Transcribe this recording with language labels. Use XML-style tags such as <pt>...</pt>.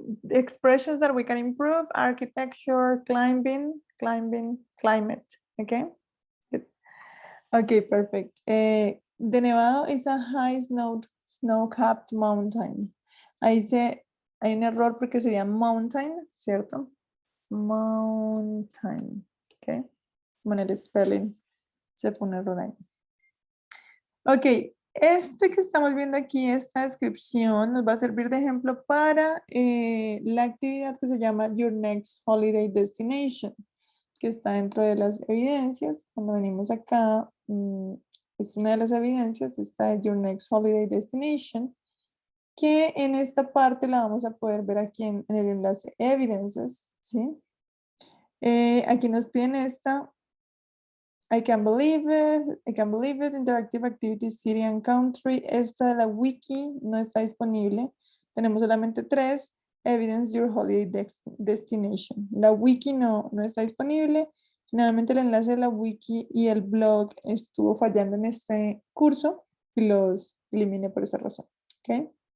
<en>Expressions that we can improve: architecture, climbing, climate. Okay. Good. Okay, perfect. The Nevado is a high snow-capped mountain.</en> <es>Ahí hay un error porque sería mountain, ¿cierto? Mountain. Ok. Bueno, el spelling se pone error ahí. Ok, este que estamos viendo aquí, esta descripción, nos va a servir de ejemplo para la actividad que se llama Your Next Holiday Destination, que está dentro de las evidencias. Cuando venimos acá, es una de las evidencias, está Your Next Holiday Destination, que en esta parte la vamos a poder ver aquí en el enlace Evidences, ¿sí? Aquí nos piden esta.</es> <en>I can believe it, Interactive Activities City and Country.</en> <es>Esta de la wiki no está disponible. Tenemos solamente 3. Evidence Your Holiday Destination. La wiki no está disponible. Finalmente el enlace de la wiki y el blog estuvo fallando en este curso y los eliminé por esa razón. ¿Okay?</es>